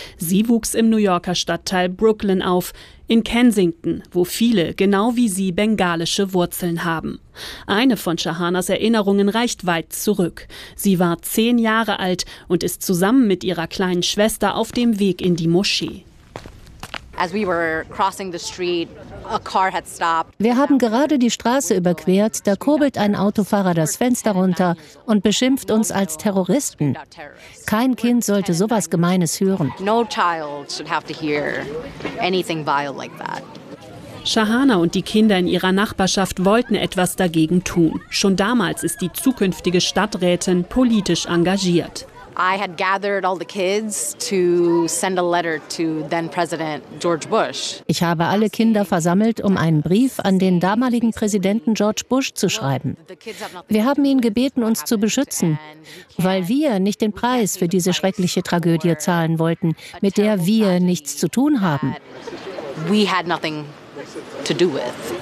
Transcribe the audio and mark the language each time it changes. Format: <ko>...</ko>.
<de>Sie wuchs im New Yorker Stadtteil Brooklyn auf, in Kensington, wo viele, genau wie sie, bengalische Wurzeln haben. Eine von Shahanas Erinnerungen reicht weit zurück. Sie war 10 Jahre alt und ist zusammen mit ihrer kleinen Schwester auf dem Weg in die Moschee.</de> <en>As we were crossing the street, a car had stopped.</en> <de>Wir haben gerade die Straße überquert, da kurbelt ein Autofahrer das Fenster runter und beschimpft uns als Terroristen. Kein Kind sollte sowas Gemeines hören.</de> <en>No child should have to hear anything vile like that.</en> <de>Shahana und die Kinder in ihrer Nachbarschaft wollten etwas dagegen tun. Schon damals ist die zukünftige Stadträtin politisch engagiert.</de> <en>I had gathered all the kids to send a letter to then President George Bush.</en> <de>Ich habe alle Kinder versammelt, um einen Brief an den damaligen Präsidenten George Bush zu schreiben. Wir haben ihn gebeten, uns zu beschützen, weil wir nicht den Preis für diese schreckliche Tragödie zahlen wollten, mit der wir nichts zu tun haben.</de> <en>We had nothing to do with.</en>